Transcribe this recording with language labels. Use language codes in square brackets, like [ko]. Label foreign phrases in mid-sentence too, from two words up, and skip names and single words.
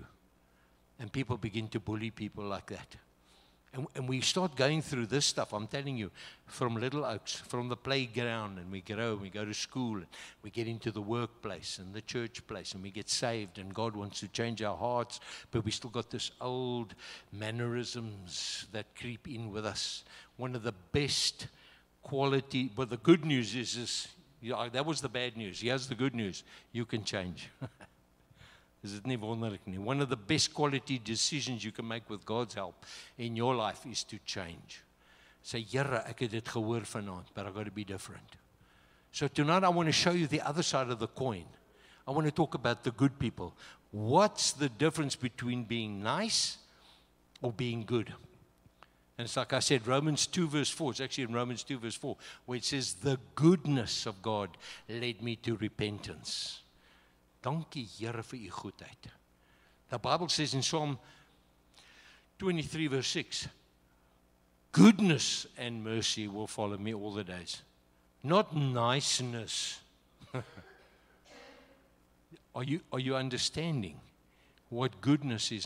[en] And people begin to bully people like that. And we start going through this stuff, I'm telling you, from Little Oaks, from the playground, and we grow, and we go to school, and we get into the workplace and the church place, and we get saved, and God wants to change our hearts, but we still got this old mannerisms that creep in with us. One of the best quality, but the good news is that was the bad news. Here's the good news. You can change. [af] Is it nie wonderlik nie? [en] One of the best quality decisions you can make with God's help in your life is to change. Say, [af] Here, ek het dit gehoor vanaand, [en] but I got to be different. So tonight I want to show you the other side of the coin. I want to talk about the good people. What's the difference between being nice or being good? And it's like I said, Romans 2 verse 4. It's actually in Romans 2 verse 4, where it says, the goodness of God led me to repentance. [af] Dankie Here vir u goedheid. [en] The Bible says in Psalm 23 verse 6, goodness and mercy will follow me all the days. Not niceness. Are you understanding what goodness is?